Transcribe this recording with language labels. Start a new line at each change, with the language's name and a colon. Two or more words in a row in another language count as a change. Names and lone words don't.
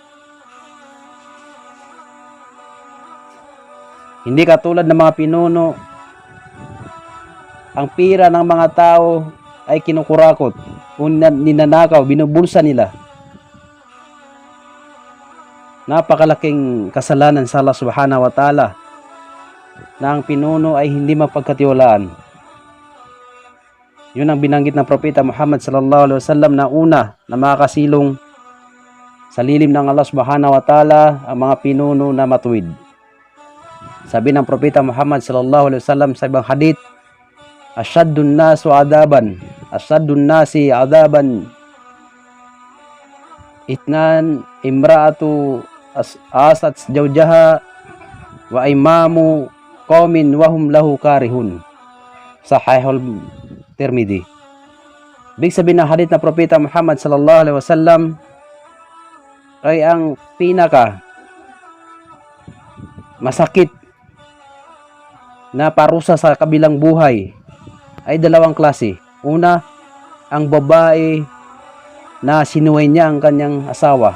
Filipino: Hindi katulad ng mga pinuno, ang pira ng mga tao ay kinukurakot o ninanakaw, binubulsa nila. Napakalaking kasalanan sa Allah
Arabic: سبحانه وتعالى
Filipino: na ang pinuno ay hindi mapagkatiwalaan. Yun ang binanggit ng Propeta Muhammad
Arabic: صلى الله عليه وسلم
Filipino: na una na makakasilong sa lilim ng Allah
Arabic: سبحانه وتعالى
Filipino: ang mga pinuno na matuwid. Sabi ng
Arabic: Propeta Muhammad صلى الله عليه وسلم
Filipino: sa ibang hadith,
Arabic: أشد الناس عذابا اثنان امرأة عصت زوجها وإمام قوم وهم له كارهون.
Filipino: Sahihul Tirmidzi. Ibig sabihin ng hadith na Propeta Muhammad
Arabic: صلى الله عليه وسلم
Filipino: ay ang pinaka masakit na parusa sa kabilang buhay ay dalawang klase. Una, ang babae na sinuway niya ang kanyang asawa.